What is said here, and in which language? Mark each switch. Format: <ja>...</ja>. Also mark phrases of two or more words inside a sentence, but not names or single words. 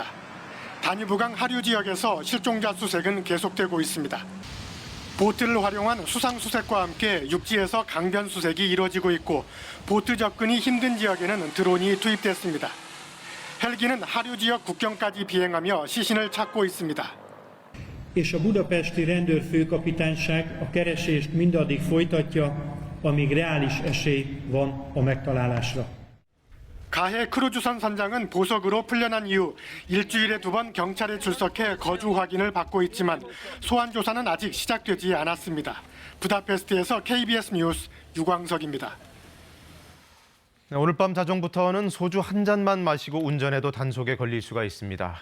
<ko>다뉴브강 하류 지역에서 실종자 수색은 계속되고 있습니다. 보트를 활용한 수상수색과 함께 육지에서 강변 수색이 이루어지고 있고 보트 접근이 힘든 지역에는 드론이 투입됐습니다. 헬기는 하류 지역 국경까지 비행하며 시신을 찾고 있습니다.</ko> <hu>És a budapesti rendőrfőkapitányság a keresést mindaddig folytatja, amíg reális esély van a megtalálásra.</hu> <ko>가해 크루즈선 선장은 보석으로 풀려난 이후 일주일에 2번 경찰에 출석해 거주 확인을 받고 있지만 소환 조사는 아직 시작되지 않았습니다. 부다페스트에서 KBS 뉴스 유광석입니다. 오늘 밤 자정부터는 소주 한 잔만 마시고 운전해도 단속에 걸릴 수가 있습니다.</ko>